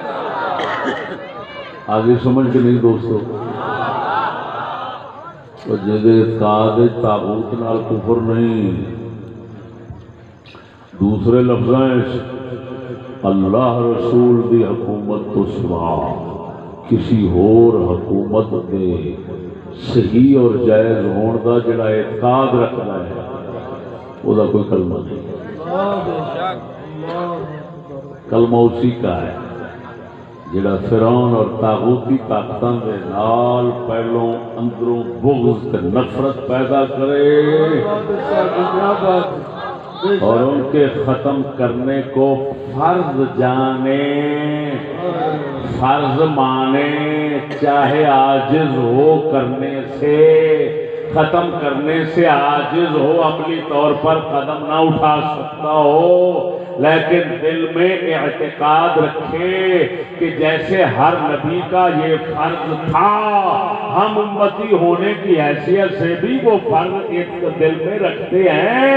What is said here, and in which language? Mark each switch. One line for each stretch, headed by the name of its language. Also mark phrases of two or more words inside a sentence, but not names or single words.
Punjabi: آگے سمجھ کے نہیں دوستو، جدے اعتقاد طاغوت نال کفر نہیں، دوسرے لفظاں اللہ رسول دی حکومت تو سوا کسی اور حکومت دے صحیح اور جائز ہون دا جڑا اعتقاد رکھنا ہے وہ دا کوئی کلمہ نہیں۔
Urdu: کلمہ اسی کا ہے
Punjabi: جڑا فرعون اور طاغوتی طاقتاں دے نال پہلوں اندروں بغض تے نفرت پیدا کرے
Urdu: اور ان کے ختم کرنے کو فرض جانے، فرض مانے، چاہے عاجز ہو کرنے سے، ختم کرنے سے عاجز ہو، عملی طور پر قدم نہ اٹھا سکتا ہو، لیکن دل میں اعتقاد رکھے کہ جیسے ہر نبی کا یہ فرض تھا، ہم امتی ہونے کی حیثیت سے بھی وہ فرض دل میں رکھتے ہیں۔